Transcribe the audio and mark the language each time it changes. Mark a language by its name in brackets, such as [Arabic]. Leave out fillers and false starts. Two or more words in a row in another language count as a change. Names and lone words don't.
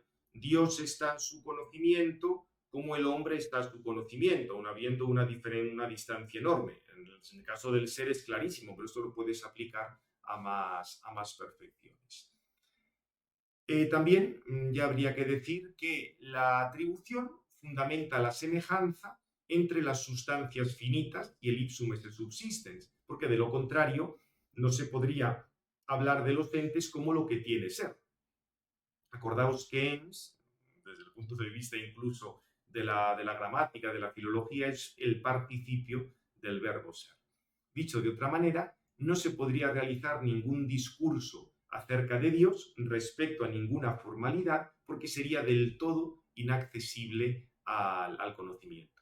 [Spanish] Dios está en su conocimiento como el hombre está en su conocimiento, aun habiendo una distancia enorme. En el caso del ser es clarísimo, pero esto lo puedes aplicar a más perfecciones. También ya habría que decir que la atribución fundamenta la semejanza entre las sustancias finitas y el [Latin] ipsum esse subsistens, [Spanish] porque de lo contrario no se podría hablar de los entes como lo que tiene ser. Acordaos que ens, desde el punto de vista incluso de la gramática, de la filología, es el participio del verbo ser. Dicho de otra manera, no se podría realizar ningún discurso acerca de Dios respecto a ninguna formalidad porque sería del todo inaccesible al conocimiento.